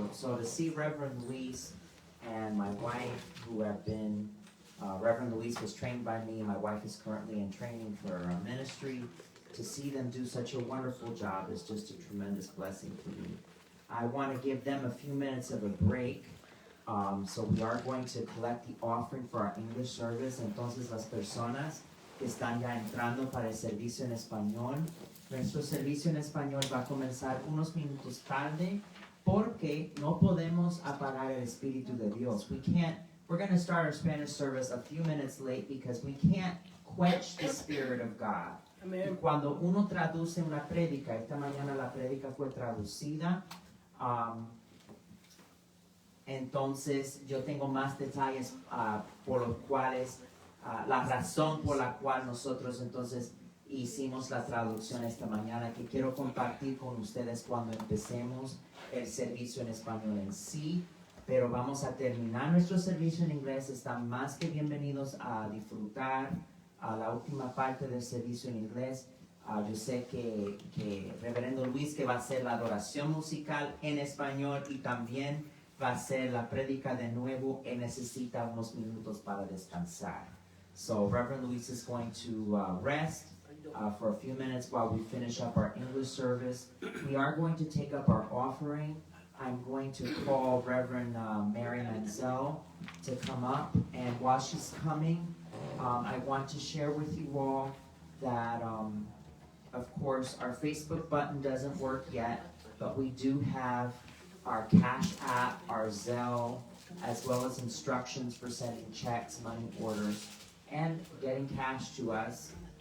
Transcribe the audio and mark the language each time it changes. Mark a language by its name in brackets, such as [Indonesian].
[English] So to see Reverend Luis and my wife, who have been, Reverend Luis was trained by me, my wife is currently in training for ministry, to see them do such a wonderful job is just a tremendous blessing for me. I want to give them a few minutes of a break. So we are going to collect the offering for our English service. [Spanish] Entonces las personas que están ya entrando para el servicio en español, nuestro servicio en español va a comenzar unos minutos tarde porque no podemos apagar el Espíritu de Dios. [English] We're going to start our Spanish service a few minutes late because we can't quench the Spirit of God. Amen. [Spanish] Cuando uno traduce una prédica, esta mañana la prédica fue traducida, entonces yo tengo más detalles por los cuales, la razón por la cual nosotros entonces hicimos la traducción esta mañana, que quiero compartir con ustedes cuando empecemos el servicio en español en sí. pero vamos a terminar nuestro servicio en inglés. Están más que bienvenidos a disfrutar a la última parte del servicio en inglés. Yo sé que Reverendo Luis que va a hacer la adoración musical en español y también va a hacer la prédica de nuevo y necesita unos minutos para descansar. [English] So Reverend Luis is going to rest for a few minutes while we finish up our English service. We are going to take up our offering. I'm going to call Reverend Mary Mansell to come up, and while she's coming, I want to share with you all that of course, our Facebook button doesn't work yet, but we do have our Cash App, our Zelle, as well as instructions for sending checks, money orders, and getting cash to us.